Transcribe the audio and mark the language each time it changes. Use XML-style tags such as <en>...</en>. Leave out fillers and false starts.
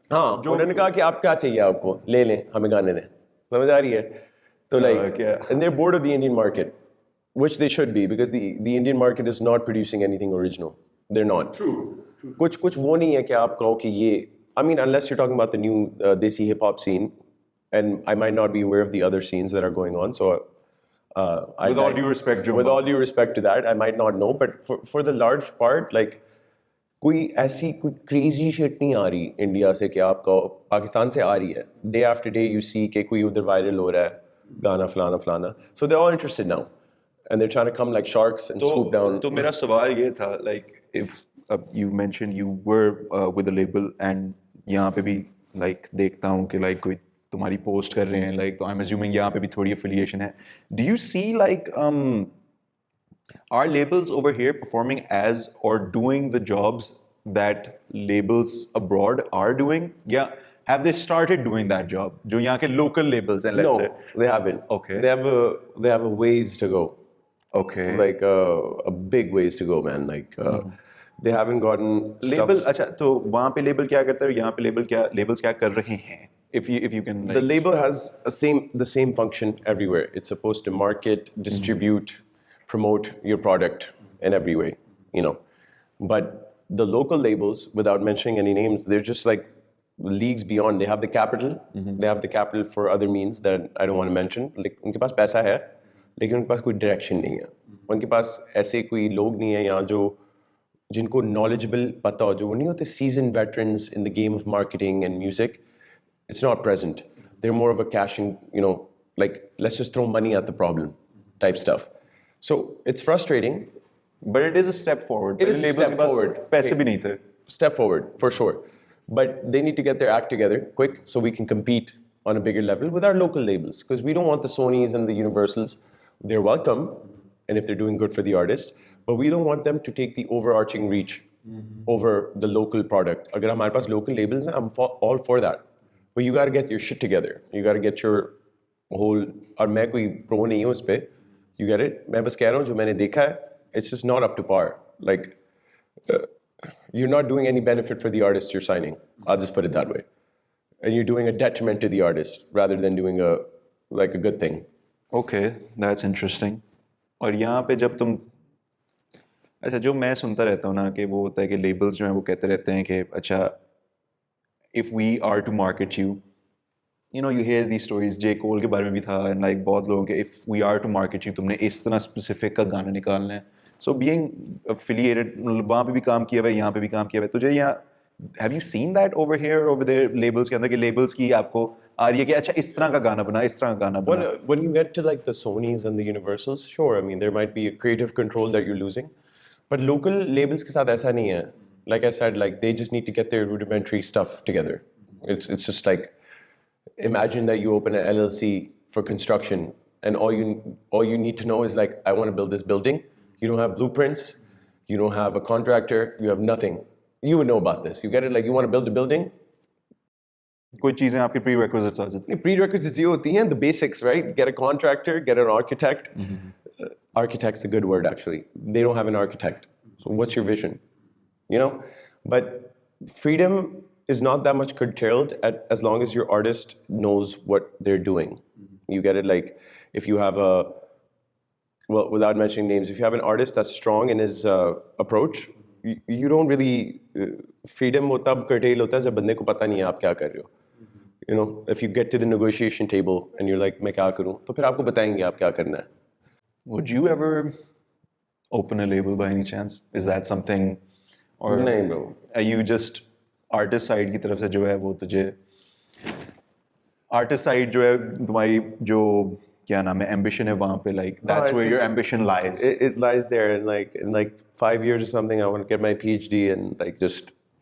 <hi>हाँ, उन्होंने कहा कि आप क्या चाहिए आपको ले लें हमें गाने दें समझ आ रही है तो</hi> <en>like and they're bored of the Indian market, which they should be, because the Indian market is not producing anything original. They're not. True.</en> <hi>कुछ वो नहीं है कि आप कहो कि ये,</hi> <en>I mean, unless you're talking about the new desi hip hop scene, and I might not be aware of the other scenes that are going on, so With all due respect, Joe. with all due respect to that, I might not know, but for the large part, like</en> <hi>कोई ऐसी कोई crazy shit नहीं आ रही India से कि आपका पाकिस्तान से आ रही है.</hi> <en>day after day you see</en> <hi>कि कोई उधर वायरल हो रहा है गाना फलाना फलाना.</hi> <en>So they are all interested now and they are trying to come like sharks and swoop down.</en> <hi>तो मेरा सवाल ये था, like,</hi> <en>if you mentioned you were with a label,</en> <hi>and यहाँ पे भी like देखता हूँ कि like कोई तुम्हारी पोस्ट कर रहे हैं, like, तो</hi> <en>I'm assuming</en> <hi>यहाँ पे भी थोड़ी affiliation है.</hi> <en>Do you see like are labels over here performing as or doing the jobs that labels abroad are doing? Yeah, have they started doing that job?</en> <hi>जो यहाँ के</hi> <en>local labels and let's No, say. they haven't. Okay. They have a ways to go. Okay. Like a big ways to go, man. Like they haven't gotten Label, stuff.</en> <hi>अच्छा, तो वहाँ पे label क्या करता है, यहाँ पे labels क्या कर रहे हैं?</hi> <en>If you can like, The label has the same function everywhere. It's supposed to market, distribute, promote your product in every way, you know. But the local labels, without mentioning any names, they're just like leagues beyond. They have the capital. They have the capital for other means that I don't want to mention.</en> <hi>Like उनके पास पैसा है, लेकिन उनके पास कोई direction नहीं है. उनके पास ऐसे कोई लोग नहीं है यहाँ जो जिनको knowledgeable पता हो, जो वो नहीं होते</hi> <en>seasoned veterans in the game of marketing and music. It's not present. They're more of a cashing, you know, like let's just throw money at the problem type stuff. So it's frustrating. but it is a step forward. It is a Labels step</en> <hi>के पास</hi> <en>forward.</en> <hi>पैसे भी नहीं थे.</hi> <en>Step forward, for sure. But they need to get their act together quick so we can compete on a bigger level with our local labels. Because we don't want the Sonys and the Universals. They're welcome, and if they're doing good for the artist, but we don't want them to take the overarching reach over the local product.</en> <hi>अगर हमारे पास local labels हैं,</hi> <en>I'm all for that. But you got to get your shit together. You got to get your whole.</en> <hi>और मैं कोई pro नहीं हूँ इस पे.</hi> <en>You get it?</en> <hi>मैं बस कह रहा हूँ जो मैंने देखा है,</hi> <en>it's just not up to par. Like, you're not doing any benefit for the artist you're signing. I'll just put it that way. And you're doing a detriment to the artist rather than doing a good thing. Okay, that's interesting.</en> <hi>और यहाँ पे जब तुम, अच्छा, जो मैं सुनता रहता हूँ ना कि वो होता है कि labels जो हैं वो कहते रहते हैं कि अच्छा,</hi> <en>if we are to market you, you know, you hear these stories. J.</en> <hi>Cole के बारे में भी था, and like बहुत लोगों के,</hi> <en>if we are to market you,</en> <hi>तुमने इस तरह specific का गाना निकालना है.</hi> <en>So being affiliated,</en> <hi>वहाँ पे भी काम किया हुआ है, यहाँ पे भी काम किया हुआ है. तुझे यहाँ,</hi> <en>have you seen that over here, over there,</en> <hi>labels के अंदर के labels की आपको आ रही है कि अच्छा इस तरह का गाना बना, इस तरह का गाना बना.</hi> <en>When you get to like the Sonys and the Universals, sure, I mean, there might be a creative control that you're losing.</en> <hi>But local labels के साथ ऐसा नहीं है.</hi> <en>Like I said, like they just need to get their rudimentary stuff together. It's just like, imagine that you open an LLC for construction, and all you need to know is like, I want to build this building. You don't have blueprints, you don't have a contractor, you have nothing. You would know about this. You get it? Like you want to build a building.</en> <hi>कोई चीज़ें आपके prerequisites आ जाती हैं.</hi> <en>Prerequisites ये होती हैं, the basics, right? Get a contractor, get an architect. Architect's a good word actually. They don't have an architect. So what's your vision? you know. But freedom is not that much curtailed as long as your artist knows what they're doing. You get it? Like if you have well, without mentioning names, if you have an artist that's strong in his approach, you don't really freedom</en> <hi>वो तब curtail होता है जब बंदे को पता नहीं है आप क्या कर रहे हो.</hi> <en>You know, if you get to the negotiation table and you're like</en> <hi>मैं क्या करूँ, तो फिर आपको बताएंगे आप क्या करना है.</hi> <en>Would you ever open a label by any chance? Is that something, or</en> <hi>नहीं bro. are you just artist side की तरफ से जो है वो तुझे artist side जो है तुम्हारी जो क्या नाम है ambition है वहाँ पे,</hi> <en>like that's where your ambition lies? It lies there, and like in like 5 years or something, I want to get my PhD and like just.</en>